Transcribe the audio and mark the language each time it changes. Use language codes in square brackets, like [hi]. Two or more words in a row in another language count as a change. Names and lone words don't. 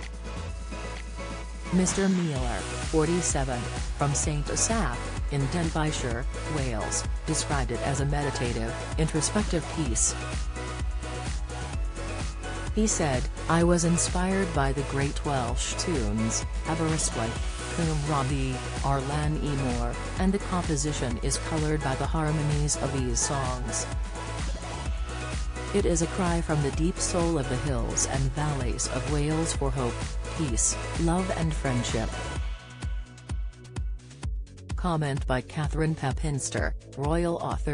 [en] Mr Mueller, 47, from St Asaph, in Denbighshire, Wales, described it as a meditative, introspective piece. He said, I was inspired by the great Welsh tunes, Aberystwyth, Cwm Rhondda, Ar Lan y Môr, and the composition is colored by the harmonies of these songs. It is a cry from the deep soul of the hills and valleys of Wales for hope, peace, love and friendship. Comment by Catherine Pepinster, royal author.